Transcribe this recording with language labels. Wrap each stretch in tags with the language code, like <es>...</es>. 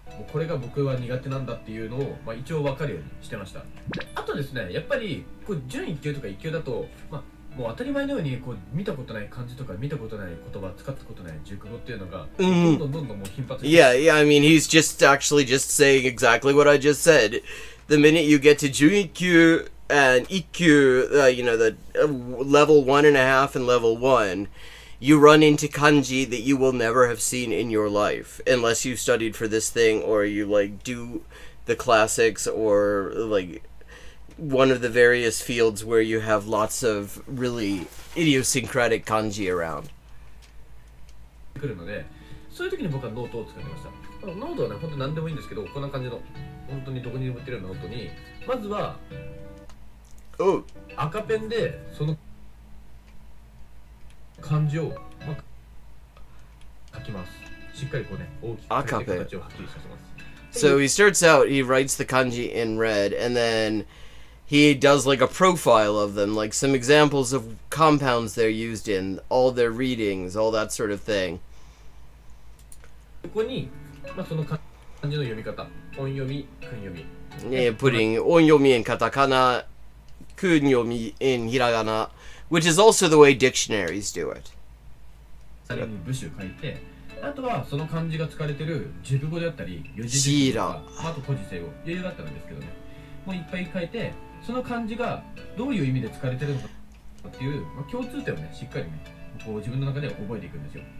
<ja>これが僕は苦手なんだっていうのを、まあ、一応分かるようにしてました。であとですね、やっぱりこう準1級とか1級だと、まあ、もう当たり前のようにこう見たことない漢字とか見たことない言葉使ったことない熟語っていうのが、どんどんどんどんもう頻発して。</ja> <en>Yeah, yeah. I mean, he's just actually just saying exactly what I just said. The minute you get to Junikyu and Ikkyu, you know, the level 1.5 and level 1, you run into kanji that you will never have seen in your life unless you studied for this thing or you like do the classics or like one of the various fields where you have lots of really idiosyncratic kanji around.</en> <ja>くるので、そういう時に僕はノートを使ってました。ノートはね、本当に何でもいいんですけど、こんな感じの本当にどこにでも売ってるようなノートに、まずは赤ペンでその漢字を、まあ、書きます。しっかりこうね、大きく書いて形をはっきりさせます。</ja> <en>So he starts out, he writes the kanji in red, and then he does like a profile of them, like some examples of compounds they're used in, all their readings, all that sort of thing.</en> <ja>ここに、まあ、その漢字の読み方、音読み、訓読み。</ja> <en>Yeah, putting onyomi in katakana, kunyomi in hiragana, which is also the way dictionaries do it.</en> <ja>さらに部首書いて、あとはその漢字が使われている熟語であったり、四字熟語とか、あと古事成語、余裕があったらですけどね、もういっぱい書いて、その漢字がどういう意味で使われているのかっていう、まあ、共通点をね、しっかりね、こう自分の中で覚えていくんですよ。</ja>